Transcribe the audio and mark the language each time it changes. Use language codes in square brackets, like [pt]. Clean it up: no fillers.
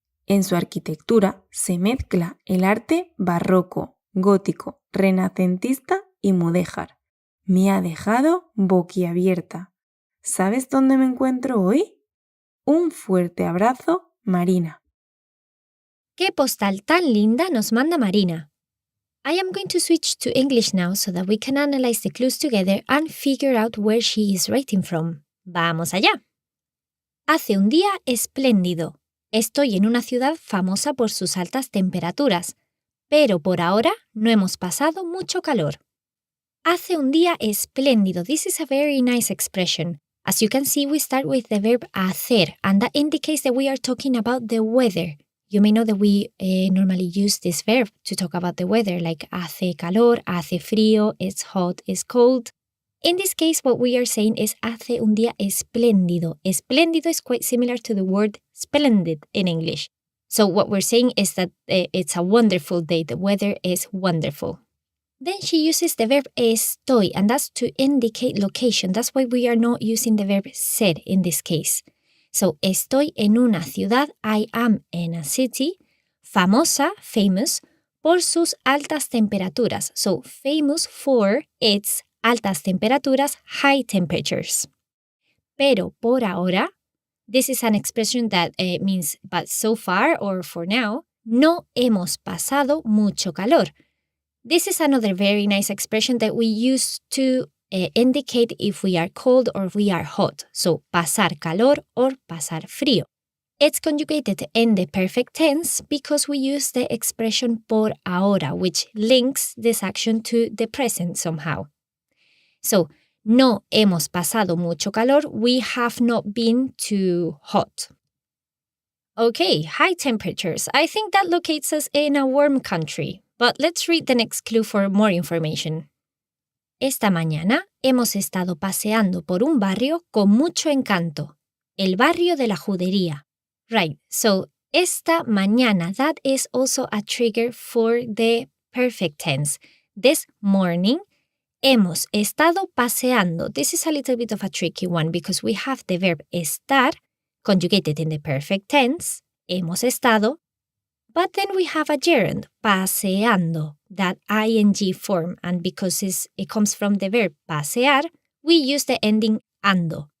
[es] En su arquitectura se mezcla el arte barroco, gótico, renacentista y mudéjar. Me ha dejado boquiabierta. ¿Sabes dónde me encuentro hoy? Un fuerte abrazo, Marina. ¡Qué postal tan linda nos manda Marina! [en] I am going to switch to English now so that we can analyze the clues together and figure out where she is writing from. [es] ¡Vamos allá! Hace un día espléndido. Estoy en una ciudad famosa por sus altas temperaturas, pero por ahora no hemos pasado mucho calor. Hace un día espléndido. [en] This is a very nice expression. As you can see, we start with the verb hacer, and that indicates that we are talking about the weather. You may know that we normally use this verb to talk about the weather, like [es] hace calor, hace frío, [en] it's hot, it's cold. In this case, what we are saying is [es] hace un día espléndido. [en] Espléndido is quite similar to the word splendid in English. So what we're saying is that it's a wonderful day. The weather is wonderful. Then she uses the verb estoy, and that's to indicate location. That's why we are not using the verb ser in this case. [es] So, estoy en una ciudad, [en] I am in a city, [es] famosa, famous, por sus altas temperaturas. [en] So, famous for its [es] altas temperaturas, [en] high temperatures. [es] Pero por ahora, [en] this is an expression that means but so far or for now, [es] no hemos pasado mucho calor. [en] This is another very nice expression that we use to indicate if we are cold or we are hot. [es] So, pasar calor or pasar frío. It's conjugated in the perfect tense because we use the expression por ahora, which links this action to the present somehow. So, no hemos pasado mucho calor. [en] We have not been too hot. Okay, high temperatures. I think that locates us in a warm country. But let's read the next clue for more information. [es] Esta mañana hemos estado paseando por un barrio con mucho encanto, el barrio de la Judería. [en] Right, so [es] esta mañana, [en] that is also a trigger for the perfect tense. This morning, [es] hemos estado paseando. [en] This is a little bit of a tricky one because we have the verb estar, conjugated in the perfect tense, [es] hemos estado, [en] but then we have a gerund, paseando, that ing form, and because it comes from the verb pasear, we use the ending ando.